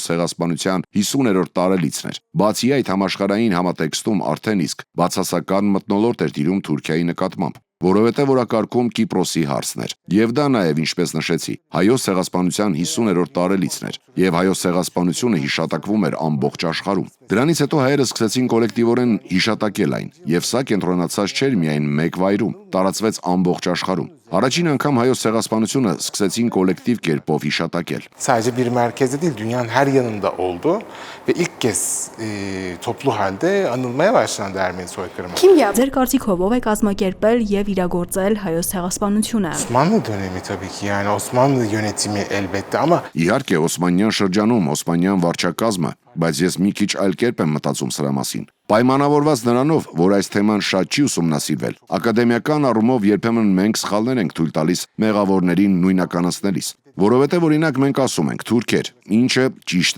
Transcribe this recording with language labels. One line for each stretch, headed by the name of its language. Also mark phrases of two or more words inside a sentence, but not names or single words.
Armenian: ցեղասպանության 50-րդ տարելիցն էր։ Բացի այդ, համաշխարհային համատեքստում արդեն իսկ բացասական մթնոլորտ էր տիրում Թուրքիայի նկատմամբ, որովհետև օրակարգում Կիպրոսի հարցն էր։ Եվ դա նաև, ինչպես նշեցի, հայոց ցեղասպանության 50-րդ տարելիցն էր, եւ հայոց ցեղասպանությունը հիշատակվում էր ամբողջ աշխարհում։ Դրանից հետո հայերը սկսեցին կոլեկտիվորեն հիշատակել այն, եւ սա կենտրոնացած չէր միայն մեկ վայրում, տարածվեց ամբողջ աշխարհում։ Առաջին անգամ հայոց ցեղասպանությունը սկսեցին կոլեկտիվ կերպով հիշատակել։
Turkish: Sadece bir merkezde değil, dünyanın her yanında oldu ve ilk kez toplu halde anılmaya başlandı Ermeni soykırımı.
Armenian: Ձեր կարծիքով ով է կազմակերպել եւ իրագործել հայոց ցեղասպանությունը։
Turkish: Osmanlı dönemi tabii ki, yani Osmanlı yönetimi elbette ama
Armenian: Իհարկե Օսմանյան շրջանում Օսմանյան վարչակազմը, բայց ես մի քիչ այլ կերպ եմ մտածում սրա մասին։ Պայմանավորված նրանով, որ այս թեման շատ չի ուսումնասիրվել, ակադեմիական առումով երբեմն մենք սխալներ ենք թույլ տալիս մեղավորներին նույնականացնելիս։ Որովհետև օրինակ մենք ասում ենք թուրքեր, ինչը ճիշտ է,